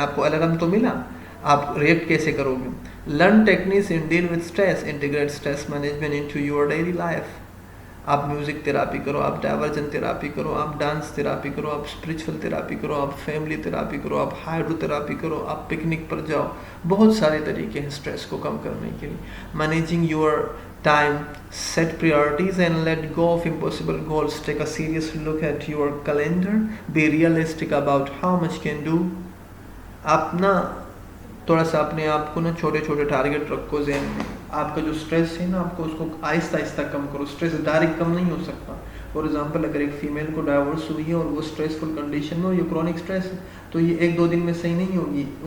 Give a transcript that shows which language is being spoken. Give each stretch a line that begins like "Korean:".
Urdu: آپ کو الارم تو ملا، آپ ریئیکٹ کیسے کرو گے.
English: Learn techniques in deal with stress, integrate stress management into your daily life.
Urdu: آپ میوزک تھراپی کرو، آپ ڈائیورجن تھراپی کرو، آپ ڈانس تھراپی کرو، آپ اسپریچول تھراپی کرو، آپ فیملی تھراپی کرو، آپ ہائیڈرو تھراپی کرو، آپ پکنک پر جاؤ. بہت سارے طریقے ہیں اسٹریس کو کم کرنے کے لیے.
English: Managing your time, set priorities and let go of impossible goals. Take a serious look at your calendar. Be realistic about how much you can do.
Urdu: آپ نا تھوڑا سا اپنے آپ کو نا چھوٹے چھوٹے ٹارگیٹ رکھو ذہن میں. آپ کا جو سٹریس ہے نا، آپ کو اس کو آہستہ آہستہ کم کرو. سٹریس ڈائریکٹ کم نہیں ہو سکتا.
English: for example,
Urdu: اگر ایک فیمیل کو ڈائیورس ہوئی ہے اور وہ اسٹریسفل کنڈیشن میں، اور یہ کرونک اسٹریس ہے، تو یہ 1-2 دن میں صحیح نہیں ہوگی.